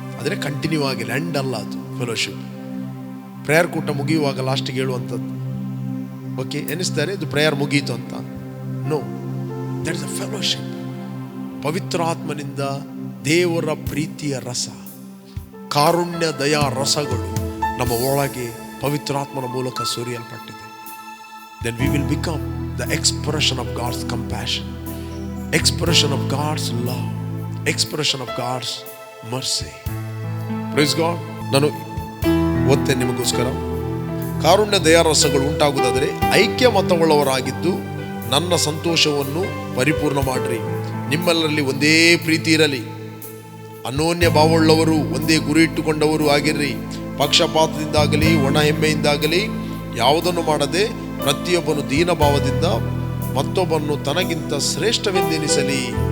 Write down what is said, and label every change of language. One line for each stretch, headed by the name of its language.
Kannada: ಆದರೆ ಕಂಟಿನ್ಯೂ ಆಗಿಲ್ಲ, ಎಂಡ್ ಅಲ್ಲ ಅದು ಫೆಲೋಶಿಪ್. ಪ್ರೇಯರ್ ಕೂಟ ಮುಗಿಯುವಾಗ ಲಾಸ್ಟಿಗೆ ಹೇಳುವಂಥದ್ದು, ಓಕೆ ಎನಿಸ್ತಾರೆ ಇದು ಪ್ರೇಯರ್ ಮುಗೀತು ಅಂತ.
English: No, that is a fellowship.
Kannada: ಪವಿತ್ರಾತ್ಮನಿಂದ ದೇವರ ಪ್ರೀತಿಯ ರಸ, ಕಾರುಣ್ಯ ದಯಾ ರಸಗಳು ನಮ್ಮ ಒಳಗೆ ಪವಿತ್ರಾತ್ಮನ ಮೂಲಕ ಸುರಿಯಲ್ಪಟ್ಟಿದೆ.
English: Then we will become the expression of God's compassion, expression of God's love, expression of God's mercy. Praise God.
Kannada: ನಾನು ಓದ್ತೇನೆ ನಿಮಗೋಸ್ಕರ. ಕಾರುಣ್ಯ ದಯಾರಸಗಳು ಉಂಟಾಗುವುದಾದರೆ ಐಕ್ಯ ಮತವುಳ್ಳವರಾಗಿದ್ದು ನನ್ನ ಸಂತೋಷವನ್ನು ಪರಿಪೂರ್ಣ ಮಾಡಿರಿ. ನಿಮ್ಮೆಲ್ಲರಲ್ಲಿ ಒಂದೇ ಪ್ರೀತಿ ಇರಲಿ, ಅನೋನ್ಯ ಭಾವವುಳ್ಳವರು, ಒಂದೇ ಗುರಿ ಇಟ್ಟುಕೊಂಡವರು ಆಗಿರ್ರಿ. ಪಕ್ಷಪಾತದಿಂದಾಗಲಿ ಒಣ ಹೆಮ್ಮೆಯಿಂದಾಗಲಿ ಯಾವುದನ್ನು ಮಾಡದೆ ಪ್ರತಿಯೊಬ್ಬನು ದೀನಭಾವದಿಂದ ಮತ್ತೊಬ್ಬನು ತನಗಿಂತ ಶ್ರೇಷ್ಠವೆಂದೆನಿಸಲಿ.